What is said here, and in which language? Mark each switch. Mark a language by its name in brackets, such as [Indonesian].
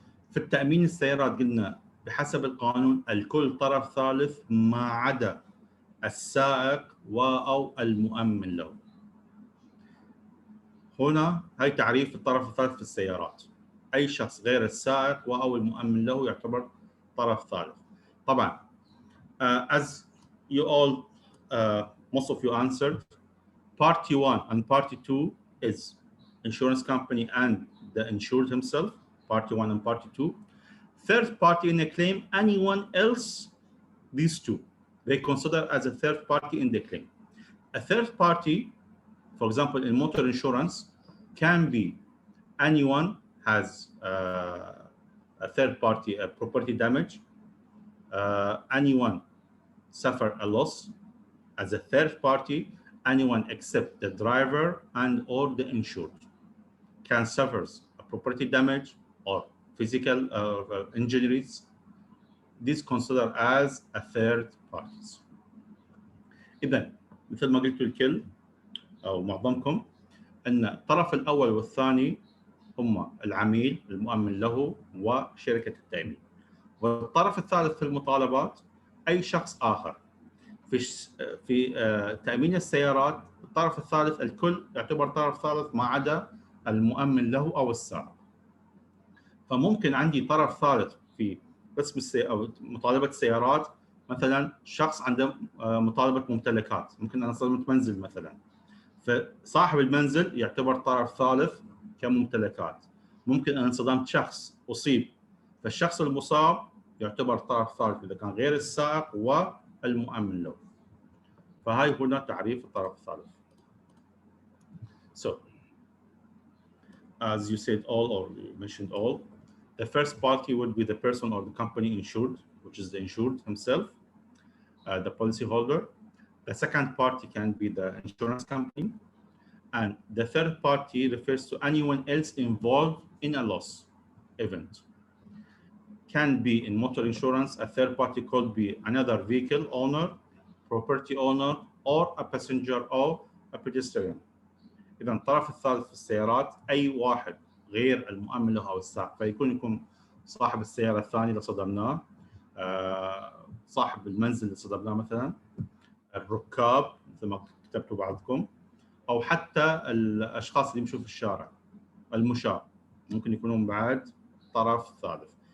[Arabic] في التأمين السيارات قلنا بحسب القانون الكل طرف ثالث ما عدا السائق أو المؤمن له. هنا هي تعريف الطرف الثالث في السيارات، أي شخص غير السائق أو المؤمن له يعتبر طرف ثالث. طبعا [English] as you all most of you answered, party 1 and party 2 is insurance company and the insured himself, party 1 and party 2. Third party in a claim, anyone else, these two, they consider as a third party in the claim. A third party, for example, in motor insurance, can be anyone has a third party, a property damage, anyone suffer a loss as a third party, anyone except the driver and or the insured can suffer a property damage or physical injuries. These considered as a third parties. [Arabic] إذا مثل ما قلت الكل أو معظمكم أن الطرف الأول والثاني هم العميل المؤمن له وشركة التأمين، والطرف الثالث في المطالبات أي شخص آخر. في تأمين السيارات الطرف الثالث الكل يعتبر طرف ثالث ما عدا المؤمن له أو السائق. فممكن عندي طرف ثالث في قسم أو مطالبة السيارات، مثلا شخص عنده مطالبة ممتلكات، ممكن أنا صدمت منزل مثلا، فصاحب المنزل يعتبر طرف ثالث كممتلكات. ممكن أنا صدمت شخص أصيب، فالشخص المصاب يعتبر طرف ثالث إذا كان غير السائق والمؤمن له. فهاي هنا تعريف الطرف الثالث. [English] So, as you said all or you mentioned all, the first party would be the person or the company insured, which is the insured himself, the policyholder. The second party can be the insurance company. And the third party refers to anyone else involved in a loss event. Can be in motor insurance, a third party could be another vehicle owner, property owner, or a passenger or a pedestrian. [Arabic] إذا الطرف الثالث في السيارات أي واحد غير المؤمن له أو السائق، فيكون صاحب السيارة الثاني اللي صدمناه، صاحب المنزل اللي صدمناه مثلا، الركاب مثل ما كتبتوا بعضكم، أو حتى الأشخاص اللي يمشوا في الشارع، المشاة ممكن يكونون بعد طرف ثالث.